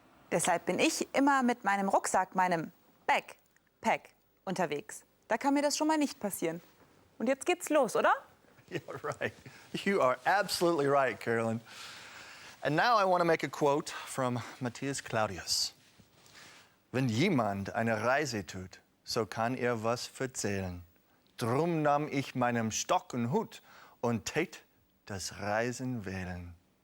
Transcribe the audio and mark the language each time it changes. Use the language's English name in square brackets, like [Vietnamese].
[German] Deshalb bin ich immer mit meinem Rucksack, meinem Backpack, unterwegs. Da kann mir das schon mal nicht passieren. Und jetzt geht's los, oder? [English] You're right. You are absolutely right, Carolyn. And now I want to make a quote from Matthias Claudius. [German] Wenn jemand eine Reise tut, so kann er was erzählen. Drum nahm ich meinen Stock und Hut und tät das Reisen wählen.